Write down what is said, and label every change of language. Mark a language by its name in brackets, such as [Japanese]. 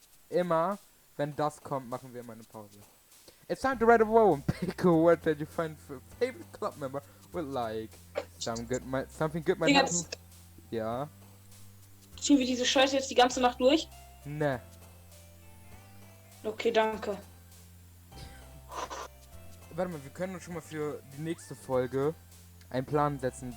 [German] Immer wenn das kommt, machen wir immer eine Pause. [English] It's time to write a poem. Pick a word that you find favorite club member would like. Something good might happen. [German] Jetzt Ja. ziehen wir diese Scheiße jetzt die ganze Nacht durch? Ne. Okay, danke. Warte mal, wir können uns schon mal für die nächste Folge einen Plan setzen.